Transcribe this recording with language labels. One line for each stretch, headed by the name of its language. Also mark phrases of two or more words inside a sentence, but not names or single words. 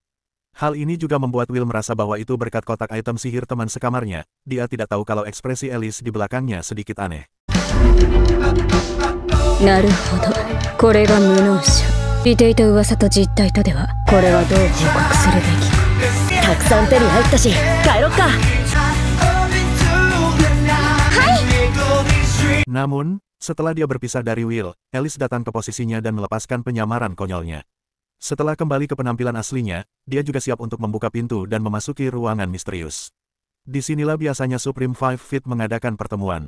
Indonesian: Hal ini juga membuat Will merasa bahwa itu berkat kotak item sihir teman sekamarnya. Dia tidak tahu kalau ekspresi Alice di belakangnya sedikit aneh.
Japanese: Naruhodo, これが無能者。似ていた噂と実態とでは、これはどう報告するべきか。たくさん手に入ったし、帰ろっか。
Indonesian: Namun, setelah dia berpisah dari Will, Alice datang ke posisinya dan melepaskan penyamaran konyolnya. Setelah kembali ke penampilan aslinya, dia juga siap untuk membuka pintu dan memasuki ruangan misterius. Disinilah biasanya Supreme Five Feet mengadakan pertemuan.